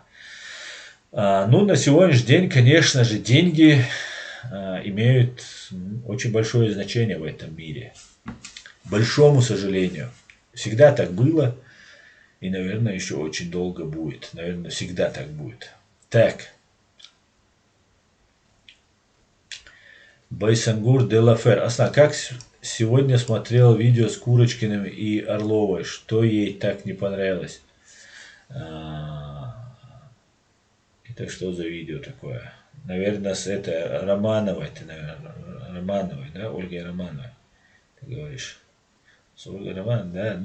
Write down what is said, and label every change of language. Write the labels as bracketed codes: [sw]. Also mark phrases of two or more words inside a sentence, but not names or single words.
[ru] На сегодняшний день, конечно же, деньги имеют очень большое значение в этом мире. К большому сожалению. Всегда так было. И, наверное, еще очень долго будет. Наверное, всегда так будет. Так. Байсангур де Лафер. Асна, как сегодня смотрел видео с Курочкиным и Орловой? Что ей так не понравилось? Это что за видео такое? Наверное, это Романовой. Ты, наверное, Романовой, да? Ольгой Романовой. Ты говоришь. С Ольгой Романовой, да?